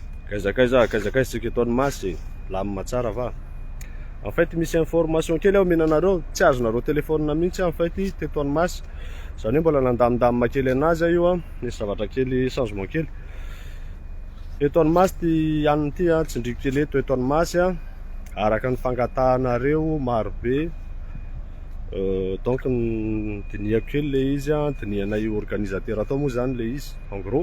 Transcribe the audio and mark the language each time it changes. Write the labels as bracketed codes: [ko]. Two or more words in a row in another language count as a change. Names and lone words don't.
[mg] Kaizakaizitsika eto Masy, lamina tsara va. [fr] En fait [mg] misy information kely aho menanareo, tsy azonareo téléphone mihitsy [fr] en fait [mg] teto Masy. Zany hoe mbola nandamindamina kely anazy io a, nisy zavatra kely changement kely. Eto Masy ty an'ny ty a, tsindriko kely eto Masy a, araka ny fangatahanareo maro be. Donc diniako kely le izy a, dinianay organisateur atao moa zany le izy [fr] en gros.